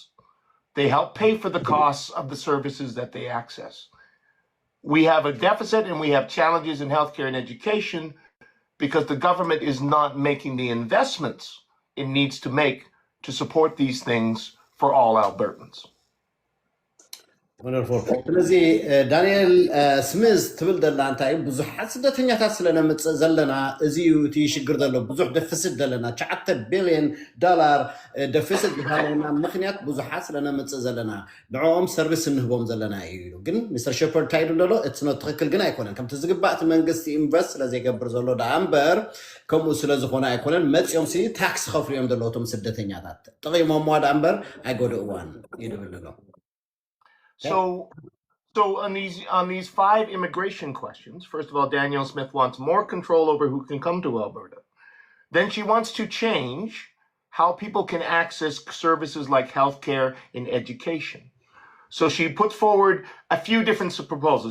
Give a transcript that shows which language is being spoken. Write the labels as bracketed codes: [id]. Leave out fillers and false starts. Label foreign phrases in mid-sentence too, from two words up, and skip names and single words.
[en] They help pay for the costs of the services that they access. We have a deficit and we have challenges in healthcare and education because the government is not making the investments it needs to make to support these things for all Albertans. Wonderful. [ti] ስለዚ ዳንኤል ስሚዝ ትብል ዘላ እንታይ ብዙሓት ስደተኛታት ስለነምፅእ ዘለና እዚዩ እቲ ሽግር ዘሎ ብዙሕ ደፍስት ዘለና 9 ቢልዮን ዶላር ደፍስት ዝሃለና ምክንያት ብዙሓት ስለነምፅእ ዘለና ንዕኦም ሰርቪስ እንህቦም ዘለና እዩ ኢሉ ግን ሚስተር ሼፐርድ ታይዱ ዘሎ እቲ ነው ትክክል ግን ኣይኮነን ከምቲ ዝግባእ መንግስቲ ኢንቨስት ስለዘይገብር ዘሎ ዳ እምበር ከምኡ ስለዝኾነ ኣይኮነን መፅኦም ሲ ታክስ ከፍሉ እዮም ዘለዎም ስደተኛታት ጥቂሞም ዳ እምበር ኣይጎድእዋን ይድብል ኣሎ [en] So on these 5 immigration questions, first of all, Daniel Smith wants more control over who can come to Alberta. Then she wants to change how people can access services like healthcare and education. So she puts forward a few different proposals.